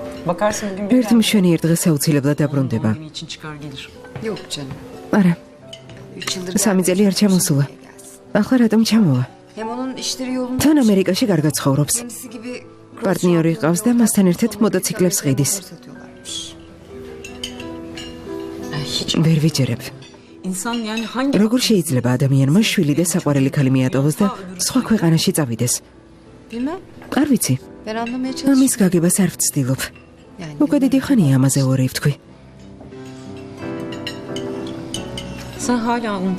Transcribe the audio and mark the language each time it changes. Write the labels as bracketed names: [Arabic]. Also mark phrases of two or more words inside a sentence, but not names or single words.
[Turkish] Bakarsın bugün bir [Georgian] ერთ მშვენიერ დღეს აუცილებლად დაბრუნდება. [Turkish] Bugün için çıkar gelir. Yok canım. [Georgian] არა, [Turkish] 3 yıldır [Georgian] სამი წელი არ çamosula. ახლა რატომ ჩამოვა? [Turkish] Hem onun işleri yolunda. [Georgian] თან ამერიკაში კარგად ცხოვრობს. [Turkish] Kendisi gibi [Georgian] პარტნიორი ყავს და მასთან ერთად მოტოციკლებს ყიდის. [Turkish] satıyorlarmış. Hiç. [Georgian] ვერ ვიჯერებ. [Turkish] İnsan yani hangi... [Georgian] როგორ შეიძლება ადამიანმა შვილი და საყვარელი ქალი მიატოვოს და სხვა ქვეყანაში წავიდეს? [Turkish] Bilmem. [Georgian] არ ვიცი. [Turkish] Ben anlamaya çalışıyorum. [Georgian] ამის გაგებას არ ვცდილობ. [Turkish] Yani [Georgian] უკვე დიდი ხანია ამაზე უარი ვთქვი. [Turkish] Sen hala onu...